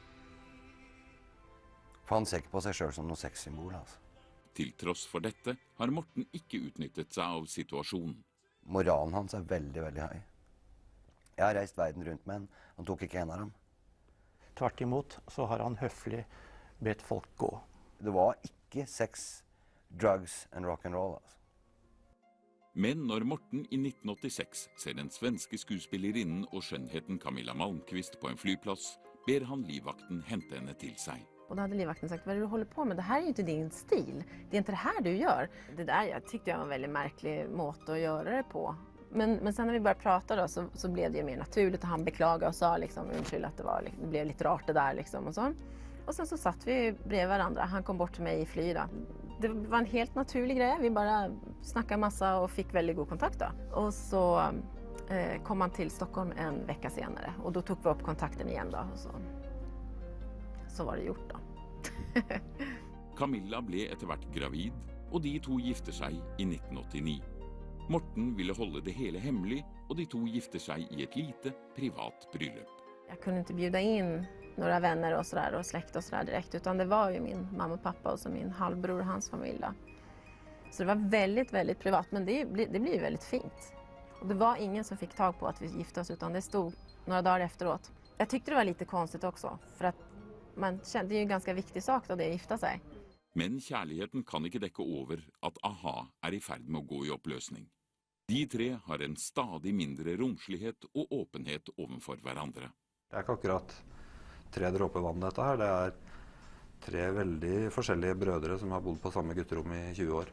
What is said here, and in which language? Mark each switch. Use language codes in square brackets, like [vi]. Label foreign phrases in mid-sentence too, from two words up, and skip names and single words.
[no] For han ser ikke på seg selv som noe sexsymbol, altså. Til tross for dette har Morten ikke utnyttet seg av situasjonen. Moralen hans er veldig, veldig høy. Jeg har reist verden rundt med han. Han tok ikke en av dem. Tvert imot så har han høflig bedt folk gå. Det var ikke [en] sex, drugs and rock and roll, [no] altså. Men når Morten i 1986 ser den svenske skuespillerinnen og skjønnheten Camilla Malmqvist på en flyplass, ber han livvakten hente henne til seg. [sv] Och då hade livvakten sagt, vad är det du håller på med? Det här är ju inte din stil. Det är inte det här du gör. Det där jag tyckte jag var en väldigt märklig måte att göra det på. Men sen när vi började prata då så blev det ju mer naturligt och han beklagade och sa liksom undskyld att det blev lite rart det där liksom och så. Och sen så satt vi bredvid varandra. Han kom bort till mig i fly då. Det var en helt naturlig grej. Vi bara snackade massa och fick väldigt god kontakt då. Och så kom han till Stockholm en vecka senare och då tog vi upp kontakten igen då och så var det gjort då. [no] Camilla ble etter hvert gravid, og de to gifter seg i 1989. Morten ville holde det hele hemmelig, og de to gifter seg i et lite, privat bryllup. [sv] Jag kunde inte bjuda in några vänner och sådär och släkt och sådär direkt utan det var ju min mamma och pappa och så min halvbror och hans familj då. Så det var väldigt, väldigt privat men det blir ju väldigt fint. Och det var ingen som fick tag på att vi gifte oss utan det stod några dagar efteråt. Jag tyckte det var lite konstigt också för att man kände, det är ju en ganska viktig sak då det att gifta sig. [no] Men kjærligheten kan ikke dekke over at a-ha er i ferd med å gå i oppløsning. De tre har en stadig mindre romslighet og åpenhet overfor hverandre. Det er ikke akkurat 3 dråper vann dette her. Det er 3 veldig forskjellige brødre som har bodd på samme gutterom i 20 år.